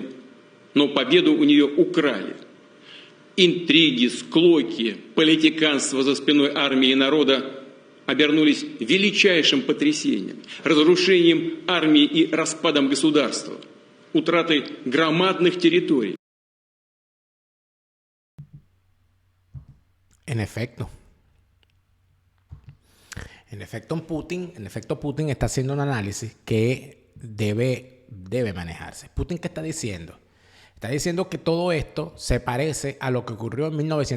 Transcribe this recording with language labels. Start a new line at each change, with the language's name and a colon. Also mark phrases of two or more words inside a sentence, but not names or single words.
Russian: Но победу у нее украли. Интриги, склоки, политиканство за спиной армии и народа обернулись величайшим потрясением, разрушением армии и распадом государства, утратой громадных территорий.
Spanish: En efecto, Putin está haciendo un análisis que debe manejarse. ¿Putin qué está diciendo? Está diciendo que todo esto se parece a lo que ocurrió en 1917.